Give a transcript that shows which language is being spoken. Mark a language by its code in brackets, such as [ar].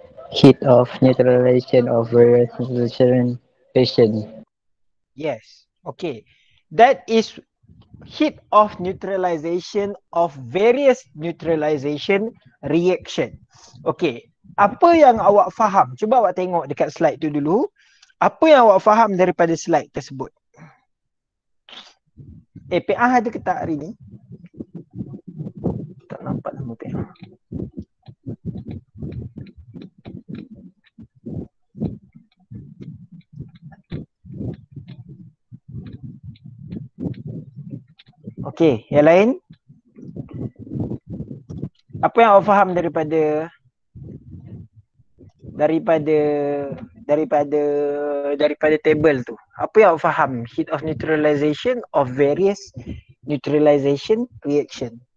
[en] Heat of neutralization of various neutralization reaction. Yes. Okay. That is heat of neutralization of various neutralization reaction. [ms] Okay. Apa yang awak faham? Cuba awak tengok dekat slide tu dulu. Apa yang awak faham daripada slide tersebut? PA ada ke tak hari ni? Tak nampak nama PA. Okay, yang lain? Apa yang awak faham daripada daripada daripada daripada table tu? Apa yang awak faham? [en] Heat of neutralization of various neutralization reaction.